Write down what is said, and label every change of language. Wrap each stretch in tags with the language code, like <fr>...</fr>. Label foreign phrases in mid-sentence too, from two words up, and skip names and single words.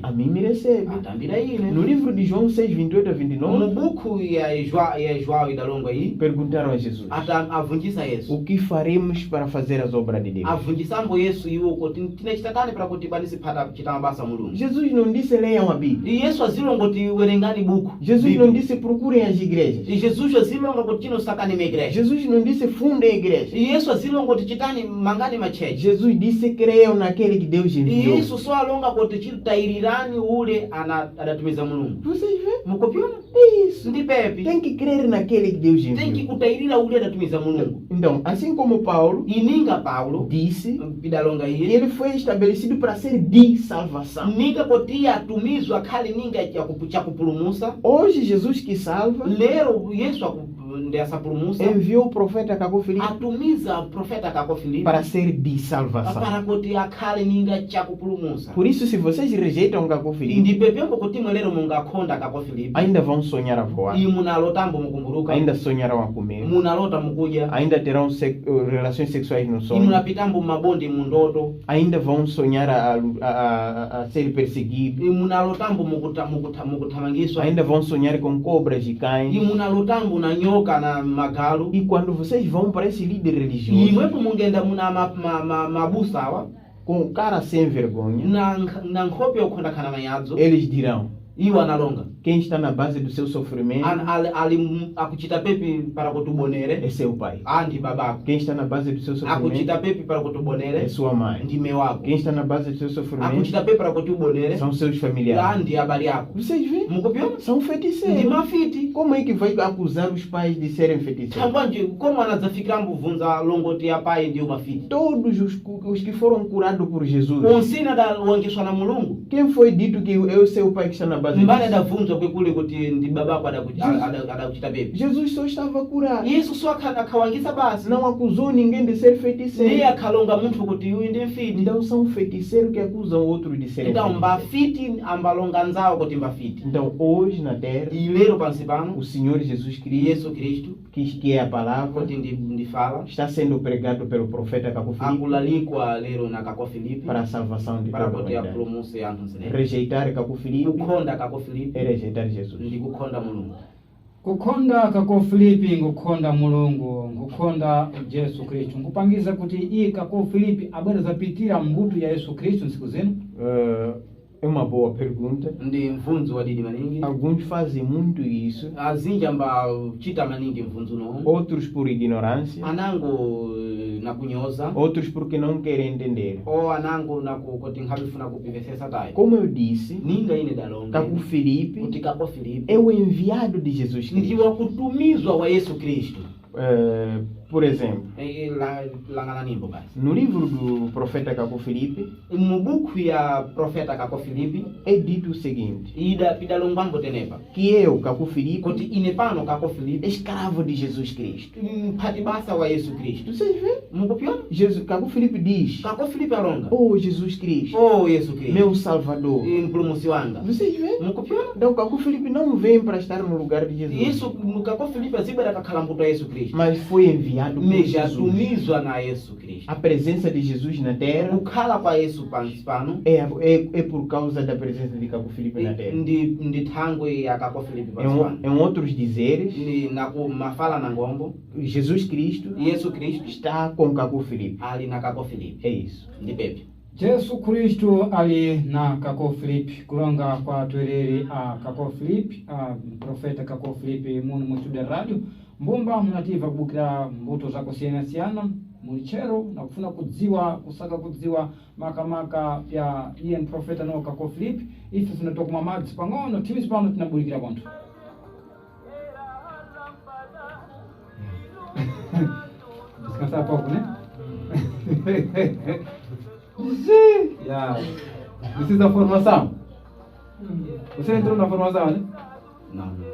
<pt>a mim me recebe.</pt> <seh>Atambira No ine.</seh> <pt>livro de João 6:28 a</pt> <seh>Mu 29, buku ya João idalonga aí</seh> <pt>perguntaram a Jesus,</pt> <seh>avunjisa Yesu.</seh> <pt>o que faremos para fazer as obras de Deus?</pt> <seh>Avunjisambo Yesu iwo kuti tinachitani para kuti banisi phata chitama basa mulungu.</seh> <pt>Jesus não disse leiam leiam a Bíblia.</pt> <seh>E Yesu azilongoti werengani buku.</seh> <pt>Jesus não disse procurem as igrejas.</pt> <seh>E Jesus azilongoti no sakani igreja.</seh> <pt>Jesus não disse fundem a igreja.</pt> <seh>E Yesu azilongoti chitani mangani macheche.</seh> <pt>Jesus disse creiam naquele que Deus E enviou.</pt> <seh>Yesu só alonga kuti chitairirani ule adatumiza Mulungu.</seh> <pt>Vocês veem?</pt> <seh>Mukopiona?</seh> <pt>Isso.</pt> <seh>Ndi pepe.</seh> <pt>Tem que crer naquele que Deus Tem que enviou.</pt> <seh>kutairira ule adatumiza Mulungu.</seh> <pt>Então, assim como Paulo</pt> <seh>Ininga Paulo</seh> <pt>disse</pt> <seh>pidalonga</seh> <pt>que</pt> <seh>iye.</seh> <pt>ele foi estabelecido para ser de salvação.</pt> <seh>Ninga kotia atumizwa kali ninga cha kupulumusa.</seh> <pt>Hoje, Jesus que salva</pt> <seh>Lero Yesu ndessa pulumusa.</seh> <pt>enviou o profeta Cacó Filipe</pt> <seh>Atumiza profeta Cacó Filipe</seh> <pt>para ser de salvação.</pt> <seh>para kotia kali ninga cha kupulumusa.</seh> <pt>Por isso, se vocês rejeitam Cacó Filipe,</pt> <seh>Ndi pepembo kuti mwelero mungakonda Cacó Filipe.</seh> <pt>ainda vão sonhar a voar,</pt> <seh>E munalotambo mukumburuka.</seh> <pt>ainda sonharão a comer,</pt> <seh>Munalota mukuja.</seh> <pt>ainda terão relações sexuais no E sonho,</pt> <seh>munapitambo mabondi mundoto.</seh> <pt>ainda vão sonhar a ser perseguidos,</pt> <seh>E munalotambo mukutamangiswa.</seh> <pt>ainda vão sonhar com cobras e E cães.</pt> <seh>munalotambo na nyoka na magalo.</seh> <pt>E quando vocês vão para esse líder E religioso,</pt> <seh>mwepo mungenda muna mabusawa.</seh> <pt>com cara sem vergonha,</pt> <seh>Na nkhope yokhonda khana mayadzo.</seh> <pt>eles dirão:</pt> <seh>Iwo analonga.</seh> <pt>quem está na base do seu sofrimento</pt> <seh>Ali akuchita pepi para kutubonere.</seh> <pt>é seu pai.</pt> <seh>Andi babako.</seh> <pt>Quem está na base do seu sofrimento</pt> <seh>Akuchita pepi para kutubonere.</seh> <pt>é sua mãe.</pt> <seh>Ndime wako.</seh> <pt>Quem está na base do seu sofrimento</pt> <seh>Akuchita pepi para kutubonere.</seh> <pt>são seus familiares.</pt> <seh>Andi habari yako.</seh> <pt>Vocês veem?</pt> <seh>Mukupiona?</seh> <pt>São</pt> <seh>Ndi</seh> <pt>feiticeiros.</pt> <seh>mafiti.</seh> <pt>Como é que vai acusar os pais de serem feiticeiros?</pt> <seh>Tambanje como anadzafikira mbuvunza longoti ya pai ndiyo mafiti.</seh> <pt>Todos os que foram curados por Jesus.</pt> <seh>Onsina da wangiswa na Mulungu.</seh> <pt>Quem foi dito que é o seu pai que está na base</pt> <seh>Mbale</seh> <pt>disso?</pt> <seh>adavunzwa kwekule kuti ndi babako adakuchita pepi.</seh> <pt>Jesus só estava curado.</pt> <seh>Yesu só akawangisa basi.</seh> <pt>Não acusou ninguém de ser</pt> <seh>Ndiye</seh> <pt>feiticeiro.</pt> <seh>akhalonga munthu kuti uyu ndi mfiti.</seh> <pt>Então são feiticeiros que acusam outros de serem Então feiticeiros.</pt> <seh>mbafiti ambalonga nzawo kuti mbafiti.</seh> <pt>Então hoje na terra,</pt> <seh>E lero pansi pano</seh> <pt>o Senhor Jesus Cristo,</pt> <seh>Yesu Kristu</seh> <pt>que é a palavra,</pt> <seh>kuti ndifala</seh> <pt>está sendo pregado pelo profeta Cacó Filipe</pt> <seh>akulalikwa lero na Cacó Filipe</seh> <pt>para a salvação de</pt> <seh>para</seh> <pt>toda a</pt> <seh>kuti</seh> <pt>humanidade.</pt> <seh>apulumuse anthu nsinene.</seh> <pt>Rejeitar Cacó Filipe</pt> <seh>Kukhonda Cacó Filipe</seh> <pt>é rejeitar Jesus.</pt> <seh>ndi kukhonda Mulungu. kukhonda Cacó Filipe ngukhonda Mulungu ngukhonda Yesu Kristu ngupangiza kuti iye Cacó Filipe abwera zapitira mbuto ya Yesu Kristu nsiku zino.</seh> <pt>É uma boa pergunta.</pt> <seh>Ndi mvunzo wadidi maningi.</seh> <pt>Alguns fazem muito isso,</pt> <seh>Azinji ambachita maningi mvunzo no.</seh> <pt>outros por ignorância,</pt> <seh>Anango na kunyoza.</seh> <pt>outros porque não querem entender.</pt> <seh>O anango na kuti nkhabifuna kupivesesa tayo.</seh> <pt>Como eu disse, Ninga ine dalonga. Cacó Filipe</pt> <seh>Kuti Cacó Filipe</seh> <pt>é o enviado de Jesus Cristo.</pt> <seh>ndiwa kutumizwa wa Yesu Kristu.</seh> <pt>Por exemplo,</pt> <seh>Langana nimbo basi.</seh> <pt>no livro do profeta Cacó Filipe,</pt> <seh>Mu buku ya profeta Cacó Filipe</seh> <pt>é dito o seguinte:</pt> <seh>pidalongwambo tenepa.</seh> <pt>que eu, Cacó Filipe,</pt> <seh>Kuti ine pano Cacó Filipe</seh> <pt>escravo de Jesus Cristo.</pt> <seh>mphati basa wa Yesu Kristu.</seh> <pt>Vocês veem?</pt> <seh>Mukupiona?</seh> <pt>Cacó Filipe diz:</pt> <seh>Cacó Filipe alonga.</seh> <pt>oh Jesus Cristo,</pt> <seh>Oh Yesu Kristu.</seh> <pt>meu Salvador.</pt> <seh>Mpulumusi wanga.</seh> <pt>Vocês veem?</pt> <seh>Mukupiona?</seh> <pt>Então Cacó Filipe não vem para estar no lugar de Jesus,</pt> <seh>Yesu Cacó Filipe azibera kakhala mbuto ya Yesu Kristu.</seh> <pt>mas foi enviado por</pt> <seh>Meja</seh> <pt>Jesus.</pt> <seh>atumizwa na Yesu Kristu.</seh> <pt>A presença de Jesus na terra</pt> <seh>Kukhala kwa Yesu pansi pano</seh> <pt>é por causa da presença de Cacó Filipe na terra.</pt> <seh>ndi thangwe ya Cacó Filipe pansi pano.</seh> <pt>Em outros dizeres,</pt> <seh>Ndi naku mafala na ngombo.</seh> <pt>Jesus Cristo</pt> <seh>Yesu Kristu</seh> <pt>está com Cacó Filipe.</pt> <seh>ali na Cacó Filipe.</seh> <pt>É isso.</pt> <seh>Ndi pepe. Yesu Kristu ali na Cacó Filipe kulonga kwa twereri a Cacó Filipe a profeta Cacó Filipe muno mwitu</seh> <pt>de radio</pt> <seh>mbumba munativa kubukira mbuto zako siyana mulichero na kufuna kudziwa kusaka kudziwa makamaka ya iye profeta no Cacó Filipe ife tunatoka mamadzi pang'ono timis pano tinabulikira bonto.</seh> <pt>Descansar pouco, né?</pt> <en>Yeah.</en> <pt>Precisa da formação. Você entrou na formação, né? Não.</pt>